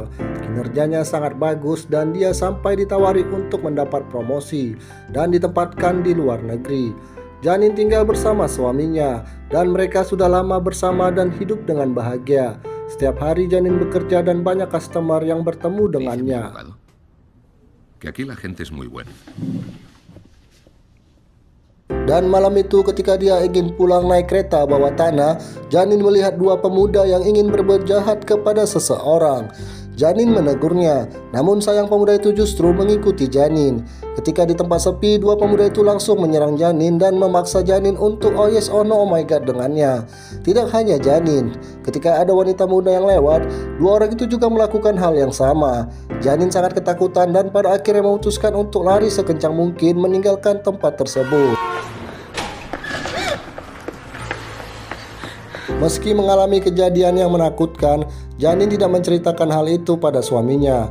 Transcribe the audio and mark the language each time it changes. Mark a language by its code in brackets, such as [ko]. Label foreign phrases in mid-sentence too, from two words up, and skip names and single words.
[id] Kinerjanya sangat bagus dan dia sampai ditawari untuk mendapat promosi dan ditempatkan di luar negeri. Janin tinggal bersama suaminya dan mereka sudah lama bersama dan hidup dengan bahagia. Setiap hari Janin bekerja dan banyak customer yang bertemu dengannya. [es] Que aquí la gente es muy buena. [id] Dan malam itu ketika dia ingin pulang naik kereta bawah tanah, Janin melihat dua pemuda yang ingin berbuat jahat kepada seseorang. Janin menegurnya, namun sayang pemuda itu justru mengikuti Janin. Ketika di tempat sepi, dua pemuda itu langsung menyerang Janin dan memaksa Janin untuk [en] oh yes oh no oh my god [id] dengannya. Tidak hanya Janin, ketika ada wanita muda yang lewat, dua orang itu juga melakukan hal yang sama. Janin sangat ketakutan dan pada akhirnya memutuskan untuk lari sekencang mungkin meninggalkan tempat tersebut. Meski mengalami kejadian yang menakutkan, Janin tidak menceritakan hal itu pada suaminya.